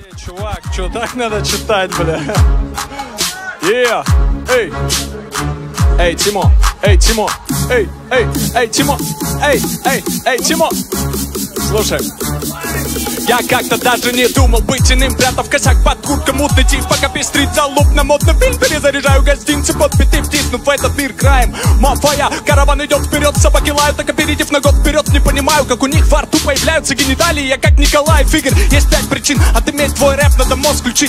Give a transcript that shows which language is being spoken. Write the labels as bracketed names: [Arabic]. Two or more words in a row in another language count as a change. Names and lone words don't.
[Russian] Чувак, что так надо читать, бля? Эй! Эй, Тимо! Эй, Тимо! Эй, Тимо! Эй, Тимо! Слушай. Я как-то даже не думал быть иным, прятав косяк под курткой, мутный тип, пока пестрит залуп на модный фильм. Перезаряжаю гостинцы под биты, втиснув в этот мир краем. Мафия, караван идет вперед, собаки лают, так опередив на год вперед. Не понимаю, как у них во рту появляются гениталии. Я как Николай Фигер, есть 5 причин отыметь твой рэп, надо мозг включить.